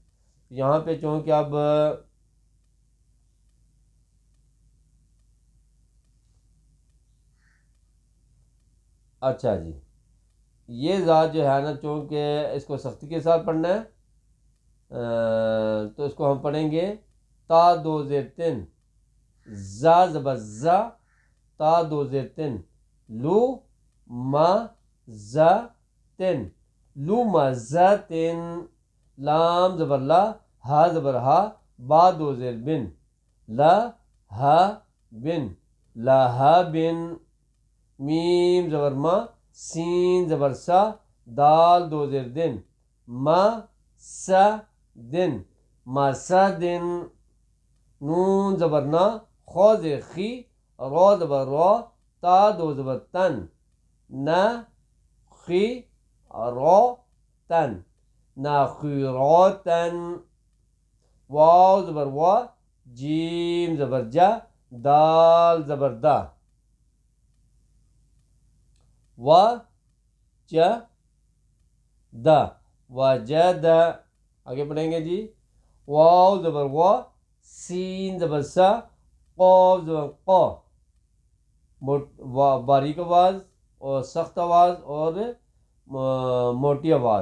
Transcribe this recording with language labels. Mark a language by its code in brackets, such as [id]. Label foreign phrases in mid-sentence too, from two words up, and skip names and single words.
[ur] یہاں پہ چونکہ اب اچھا جی، یہ ذات جو ہے نا چونکہ اس کو سختی کے ساتھ پڑھنا ہے، تو اس کو ہم پڑھیں گے تا دو زیر تن، زا زبر زا، تا دو زیر تن، لو ما زا تن، لو ما زا تن. لام زبر لا، ہا زبر ہا، با دو زیر بن، لا ہا بن، لا ہا بن. میم زبر ما، سین زبر سا، دال دو زیر دن، ما سا دن، ما سا دن. نون زبر نا، خو زیر خی، رو زبر رو، تا دو زبر تن، نا خی رو تن، نا خی رو تن. واو زبر وا، جیم زبر جا، دال زبر دا، و جا دا، وجدا. آگے پڑھیں گے جی. واو زبر وا، سین زبر سا، قاف زبر قا، باریک آواز اور سخت آواز اور موٹی آواز.